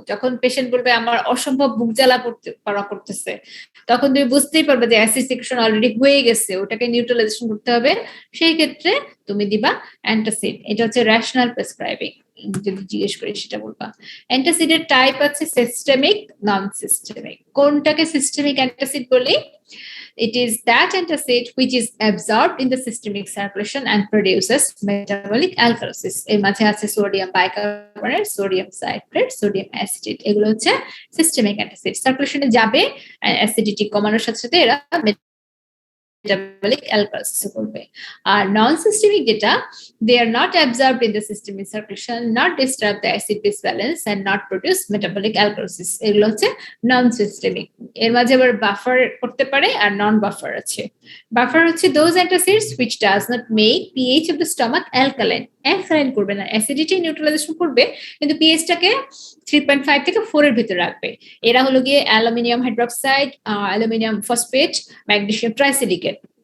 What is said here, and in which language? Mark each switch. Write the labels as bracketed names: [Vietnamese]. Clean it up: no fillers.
[Bangla] যখন পেশেন্ট বলবে আমার অসম্ভব বুক জ্বালা করতেছে, তখন তুমি বুঝতেই পারবে যে অ্যাসিড সিক্রেশন অলরেডি হয়ে গেছে, ওটাকে নিউট্রালাইজেশন করতে হবে, সেই ক্ষেত্রে তুমি দিবা অ্যান্টাসিড। এটা হচ্ছে রেশনাল প্রেসক্রাইবিং, যদি জিজ্ঞেস করি সেটা বলবা। অ্যান্টাসিডের টাইপ আছে সিস্টেমিক, নন সিস্টেমিক। কোনটাকে সিস্টেমিক অ্যান্টাসিড বলি? [English] It is that antacid which is absorbed in the systemic circulation and produces metabolic alkalosis. [Bangla] এর মাঝে আছে sodium bicarbonate, sodium citrate, sodium acetate, এগুলো হচ্ছে সিস্টেমিক অ্যান্টাসিড। সার্কুলেশনে যাবে, অ্যাসিডিটি কমানোর সাথে সাথে এরা metabolic alkalosis করবে। আর নন সিস্টেমিক যেটা, [English] they are not absorbed in the systemic circulation, not disturb the acid base balance and not produce metabolic alkalosis, [Bangla] এগুলো হচ্ছে নন সিস্টেমিক। এর মাঝে আবার বাফার করতে পারে আর নন বাফার আছে। বাফার হচ্ছে [English] those antacids which does not make pH of the stomach alkaline, [Bangla] alkaline করবে না, অ্যাসিডিটি নিউট্রালাইজেশন করবে কিন্তু পিএইচটাকে 3.5 থেকে 4 এর ভিতরে রাখবে। এরা হলো গিয়ে aluminium hydroxide, aluminium phosphate, magnesium ট্রাইসিলিকেট।